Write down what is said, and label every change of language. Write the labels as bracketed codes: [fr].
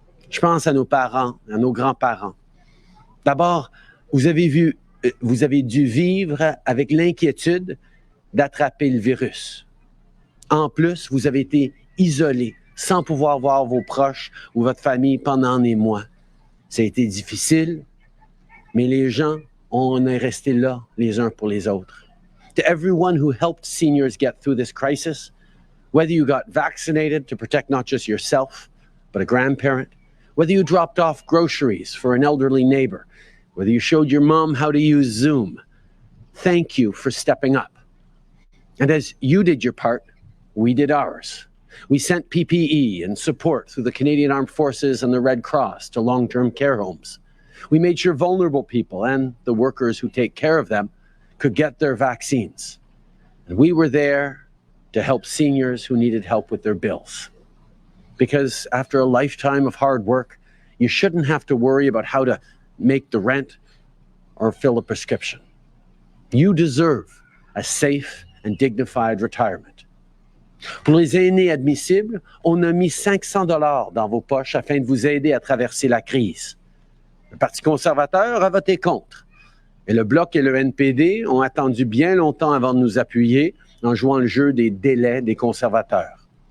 [fr] Je pense à nos parents, à nos grands-parents. D'abord, vous avez dû vivre avec l'inquiétude d'attraper le virus. En plus, vous avez été isolés, sans pouvoir voir vos proches ou votre famille pendant des mois. Ça a été difficile, mais les gens, on est restés là les uns pour les autres. [en] To everyone who helped seniors get through this crisis, whether you got vaccinated to protect not just yourself, but a grandparent, whether you dropped off groceries for an elderly neighbor, whether you showed your mom how to use Zoom, thank you for stepping up. And as you did your part, we did ours. We sent PPE and support through the Canadian Armed Forces and the Red Cross to long-term care homes. We made sure vulnerable people and the workers who take care of them could get their vaccines. And we were there to help seniors who needed help with their bills. Because after a lifetime of hard work, you shouldn't have to worry about how to make the rent or fill a prescription. You deserve a safe and dignified retirement. [fr] Pour les aînés admissibles, on a mis 500 $ dans vos poches afin de vous aider à traverser la crise. Le Parti conservateur a voté contre. Et le Bloc et le NPD ont attendu bien longtemps avant de nous appuyer en jouant le jeu des délais des conservateurs.